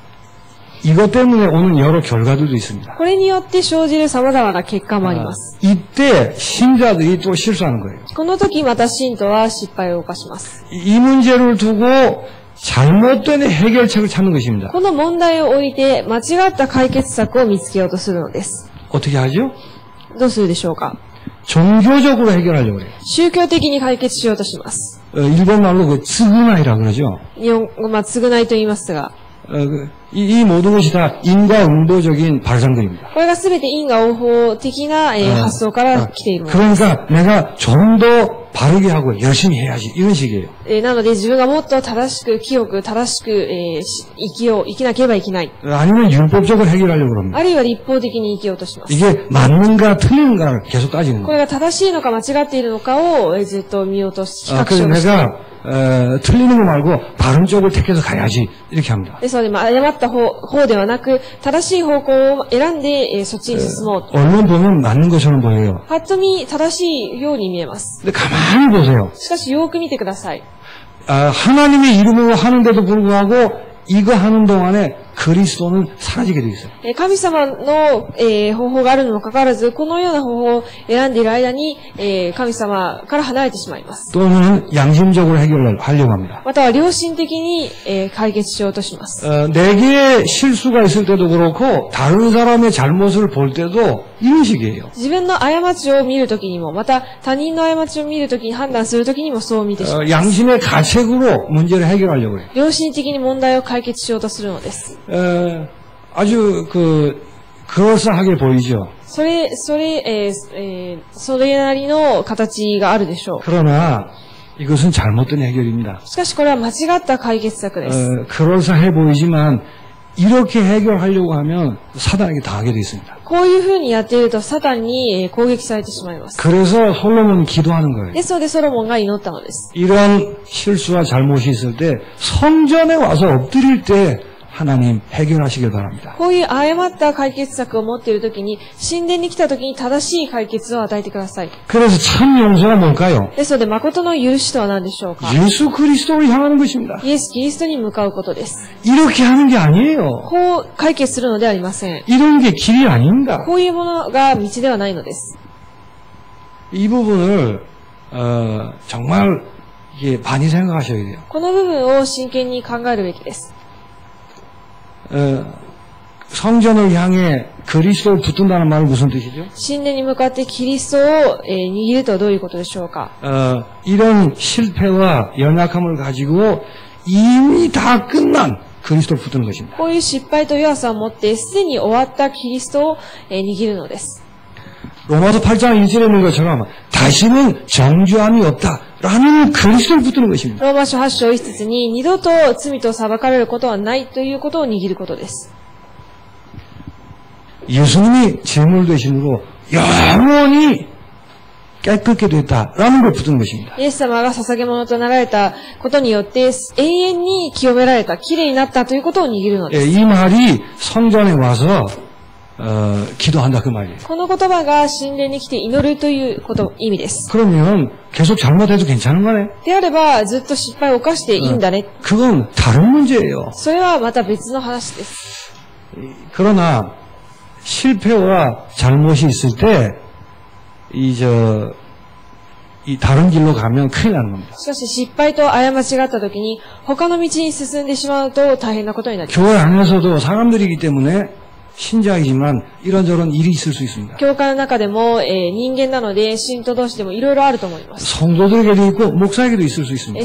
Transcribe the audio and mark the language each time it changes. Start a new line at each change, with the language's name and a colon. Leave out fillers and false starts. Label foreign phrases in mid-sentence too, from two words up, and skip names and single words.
Korean: 이것 때문에 오는 여러 결과들도 있습니다.
Japanese: これによって生じる様々な結果もあります。
Korean: 이때 신자들이 또 실수하는 거예요.
Japanese: この時また信徒は失敗を犯します。
Korean: 이 문제를 두고 잘못된 해결책을 찾는 것입니다.
Japanese: この問題を置いて間違った解決策を見つけようとするのです。
Korean: 어떻게 하죠?
Japanese: どうするでしょうか？
Korean: 종교적으로 해결하려고 그래요.
Japanese: 宗教的に解決しようとします。
Korean: 일본말로 그 쯔그나이라고 그러죠.
Japanese: 日本語、償いと言いますが、
Korean: 이 모든 것이 다 인과응보적인 발상들입니다.
Japanese: これがすべて因果応報的な発想から来ているものです。
Korean: 그러니까 내가 좀 더 바르게 하고 열심히 해야지 이런 식이에요.
Japanese: なので自分がもっと正しく、清く、正しく、生きなければいけない。
Korean: 아니면 율법적으로 해결하려고 그럽니다.
Japanese: あるいは立法的に生きようとします。
Korean: 이게 맞는가 틀린가를 계속 따지는
Japanese: これ
Korean: 거예요.
Japanese: が正しいのか間違っているのかをずっと見ようとし、比較し
Korean: 그래서
Japanese: ようとしている。
Korean: 내가 틀리는 거 말고 바른 쪽을 택해서 가야지 이렇게 합니다.
Japanese: ですので、誤った方ではなく、正しい方向を選んで、そっちに進もうと。
Korean: 언론 보면 맞는 것처럼 보여요.
Japanese: ぱっと見、正しいように見えます。
Korean: 근데 가만히 보세요.
Japanese: しかし、よーく見てください。
Korean: 하나님의 이름으로 하는데도 불구하고 이거 하는 동안에 그리스도는 사라지게 돼 있어요.
Japanese: 神様の、方法があるにもかかわらず、このような方法を選んでいる間に、神様から離れてしまいます。
Korean: 또는 양심적으로 해결하려고 합니다.
Japanese: または良心的に、解決しようとします。
Korean: 내게 실수가 있을 때도 그렇고 다른 사람의 잘못을 볼 때도 이런 식이에요.
Japanese: 自分の過ちを見るときにも、また他人の過ちを見るときに判断するときにもそう見てしまいます。
Korean: 양심의 가책으로 문제를 해결하려고 해요.
Japanese: 良心的に問題を解決しようとするのです。
Korean: 아주 그럴싸하게 보이죠.
Japanese: それなりの形があるでしょう。
Korean: 그러나 이것은 잘못된 해결입니다.
Japanese: しかしこれは間違った解決策です。
Korean: 그럴싸해 보이지만 이렇게 해결하려고 하면 사단에게 당하게 돼 있습니다.
Japanese: こういうふうにやっているとサタンに攻撃されてしまいます。
Korean: 그래서 솔로몬이 기도하는 거예요.
Japanese: ですのでソロモンが祈ったのです。
Korean: 이런 실수와 잘못이 있을 때 성전에 와서 엎드릴 때 하나님 해결하시길 바랍니다.
Japanese: こういう誤った解決策を持っているときに、神殿に来たときに正しい解決を与えてください。
Korean: 그래서 참 용서가 뭘까요?
Japanese: ですので、誠の許しとは何でしょうか？
Korean: 예수 그리스도로 향하는 것입니다.
Japanese: イエス・キリストに向かうことです。
Korean: 이렇게 하는 게 아니에요.
Japanese: こう解決するのではありません。
Korean: 이런 게 길이 아닙니다.
Japanese: こういうものが道ではないのです。
Korean: 이 부분을 정말 이게 많이 생각하셔야 돼요.
Japanese: この部分を真剣に考えるべきです。
Korean: 성전을 향해 그리스도를 붙든다는 말은 무슨 뜻이죠?
Japanese: 神殿に向かってキリストを握るとはどういうことでしょうか？
Korean: 이런 실패와 연약함을 가지고 이미 다 끝난 그리스도를 붙드는 것입니다.
Japanese: こういう失敗と弱さを持ってすでに終わったキリストを握るのです。
Korean: 로마서 8장 1절에 있는 것처럼 다시는 정죄함이 없다라는 그리스도를 붙드는 것입니다.
Japanese: ローマ書8章1節に二度と罪と裁かれることはないということを握ることです。
Korean: 예수님이 제물 되심으로 영원히 깨끗게 됐다라는 걸 붙드는 것입니다.
Japanese: イエス様が捧げ物となられたことによって永遠に清められた、きれいになったということを握るのです。
Korean: 이 말이 성전에 와서 기도한다 그 말이에요.
Japanese: この言葉が神殿に来て祈るという意味です。
Korean: 그러면 계속 잘못해도 괜찮은 거네?
Japanese: であればずっと失敗を犯していいんだね。
Korean: 그건 다른 문제예요.
Japanese: それはまた別の話です。
Korean: 그러나 실패와 잘못이 있을 때 이 다른 길로 가면 큰일 나는 겁니다.
Japanese: しかし失敗と過ちがあったときに他の道に進んでしまうと大変なことになります。
Korean: 교회 안에서도 사람들이기 때문에 신자이지만 이런저런 일이 있을 수 있습니다.
Japanese: 教会の中でも、人間なので、信徒同士でもいろいろあると思います。
Korean: 성도들에게도 있고 목사에게도 있을 수 있습니다.